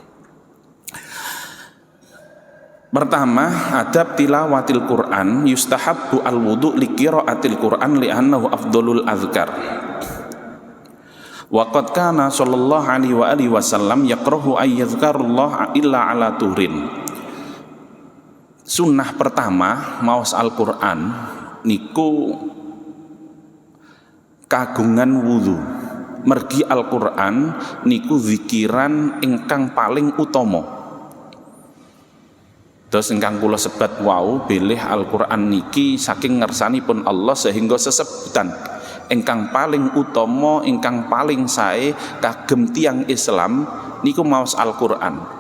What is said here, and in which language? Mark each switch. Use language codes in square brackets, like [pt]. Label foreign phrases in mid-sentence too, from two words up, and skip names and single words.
[ar] Pertama, أدب تلاوة القرآن، يستحب الوضوء لقراءة القرآن لأنه أفضل الأذكار. وقد كان صلى الله عليه وآله وسلم يكره أن يذكر الله إلا على طهر. [jv] Sunnah pertama maos Al-Qur'an niku kagungan wudu. Mergi Al-Qur'an niku zikiran ingkang paling utama. Terus ingkang kula sebat wau bilih Al-Qur'an niki saking ngersanipun Allah sehingga sesebutan ingkang paling utama, ingkang paling sae kagem tiyang Islam niku maos Al-Qur'an.